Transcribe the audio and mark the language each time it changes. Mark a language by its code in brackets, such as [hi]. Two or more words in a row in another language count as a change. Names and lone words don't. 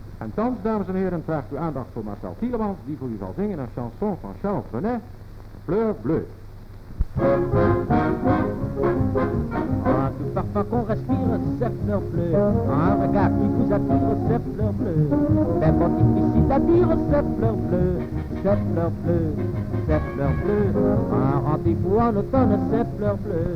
[nl] En thans, dames en heren, vraagt uw aandacht voor Marcel Tielemans, die voor u zal zingen een chanson van Charles Trenet, Fleur Bleue. [fr] Ah, tout parfum qu'on respire, c'est fleur bleue. Un regard qui vous attire, c'est fleur bleue. C'est pas difficile à dire, c'est fleur bleue. C'est fleur bleue, c'est fleur bleue. Un rendez-vous en automne, c'est fleur bleue.